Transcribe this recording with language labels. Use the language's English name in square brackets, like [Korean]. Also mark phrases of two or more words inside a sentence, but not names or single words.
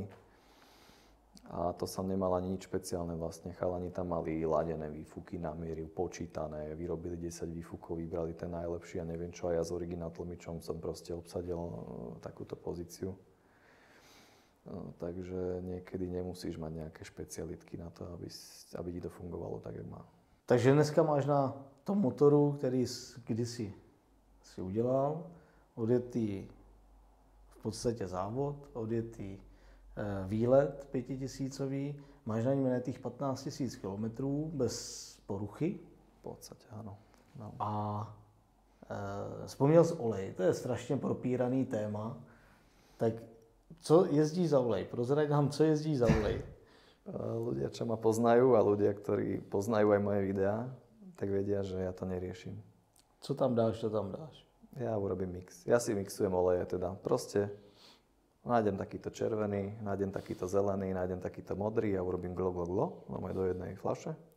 [Slovak] A to som nemal ani nič špeciálne vlastne. Chalani tam mali ladené výfuky na mieru, počítané, vyrobili 10 výfukov, vybrali ten najlepší a neviem čo. A ja s originál tlmičom som proste obsadil takúto pozíciu. Takže niekedy nemusíš mať nejaké špecialitky na to, aby ti to fungovalo tak, jak má. [Czech] Takže dneska máš na tom motoru, který kdysi si udělal, odjetý v podstatě závod, odjetý výlet 5000, máš na něm těch 15 000 kilometrů bez poruchy. [Slovak] V podstate áno. No. [Czech] A vzpomněl jsi olej, to je strašně propíraný téma. Tak co jezdí za olej? Prozrať nám, co jezdí za olej. [Slovak] Ľudia, čo ma poznajú a ľudia, ktorí poznajú aj moje videá, tak vedia, že ja to neriešim. [Czech] Co tam dáš, to tam dáš? [Slovak] Ja urobím mix. Ja si mixujem oleje teda. Proste nájdem takýto červený, nájdem takýto zelený, nájdem takýto modrý a urobím glo do jednej fľaše.